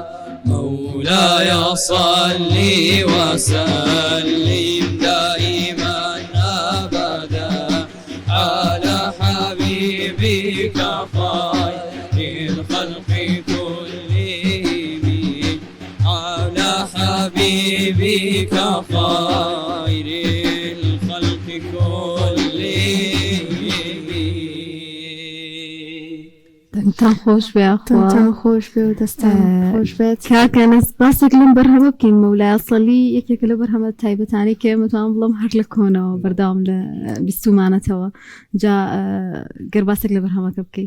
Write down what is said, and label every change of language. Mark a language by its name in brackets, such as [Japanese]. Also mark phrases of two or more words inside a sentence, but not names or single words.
[Arabic] مولاي صلي وسلم دائما أبدا على حبيبك خير الخلق كلهم على حبيبك خير الخلق كلهم [Central Kurdish] دەنگتان خۆش بێ تان خۆش بێ و دەستان خۆش بێت کاکەنە باسێک لەم بەرهەمە بکەین مەولای سەڵی یەکێکە لە بەرهەمە تایبەتانی کە متوان بڵم هەر لە کۆنەوە بەرداوام لە بیستمانەتەوە جا گەر باسێک لە بەرهەمەکە بکەیت